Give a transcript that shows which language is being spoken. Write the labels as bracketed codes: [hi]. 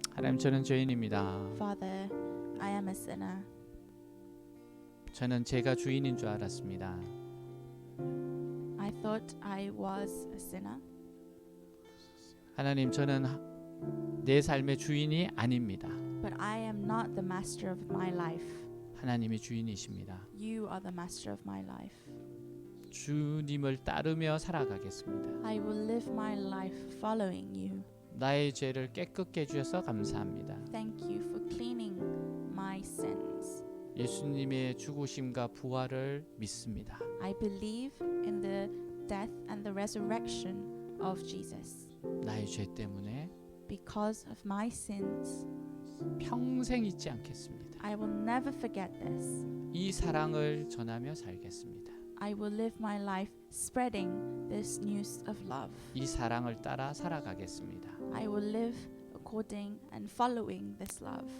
[ko] 하나님, 저는 죄인입니다. [en] Father, I am a sinner. [ko] 저는 제가 주인인 줄 알았습니다. [en] I thought I was a sinner. [ko] 하나님, 저는 내 삶의 주인이 아닙니다. [en] But I am not the master of my life. [ko] 하나님이 주인이십니다. [en] You are the master of my life. [ko] 주님을 따르며 살아가겠습니다. [en] I will live my life following you. [ko] 나의 죄를 깨끗게 해주셔서 감사합니다. [en] Thank you for cleaning my sins. [ko] 예수님의 죽으심과 부활을 믿습니다. [en] I believe in the death and the resurrection of Jesus. [ko] 나의 죄 때문에 [en] Because of my sins, [ko] 평생 잊지 않겠습니다. [en] I will never forget this. [ko] 이 사랑을 전하며 살겠습니다. [en] I will live my life spreading this news of love. [ko] 이 사랑을 따라 살아가겠습니다. [en] I will live according and following this love.